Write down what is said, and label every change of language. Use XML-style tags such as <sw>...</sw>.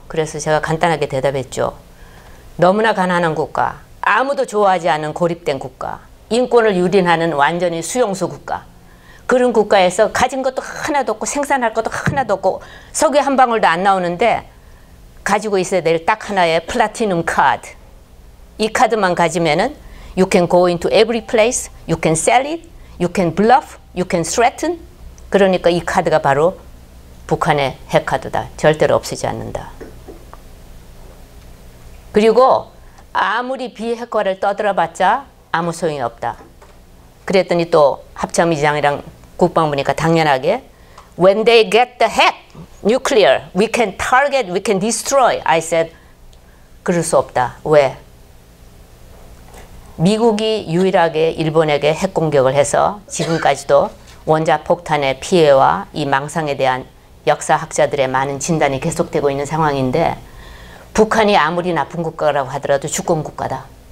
<ko>그래서 제가 간단하게 대답했죠. 너무나 가난한 국가, 아무도 좋아하지 않는 고립된 국가, 인권을 유린하는 완전히 수용소 국가, 그런 국가에서 가진 것도 하나도 없고 생산할 것도 하나도 없고 석유 한 방울도 안 나오는데 가지고 있어야 될 딱 하나의 플라티넘 카드. 이 카드만 가지면은</ko> <en>you can go into every place, you can sell it, you can bluff, you can threaten.</en> <ko>그러니까 이 카드가 바로 북한의 핵카드다. 절대로 없애지 않는다. 그리고 아무리 비핵화를 떠들어봤자 아무 소용이 없다. 그랬더니 또 합참의장이랑 국방부니까 당연하게</ko> <en>When they get the 핵, nuclear, we can target, we can destroy. I said,</en> <ko>그럴 수 없다. 왜? 미국이 유일하게 일본에게 핵 공격을 해서 지금까지도 원자폭탄의 피해와 이 망상에 대한 역사학자들의 많은 진단이 계속되고 있는 상황인데 북한이 아무리 나쁜 국가라고 하더라도 주권국가다.</ko>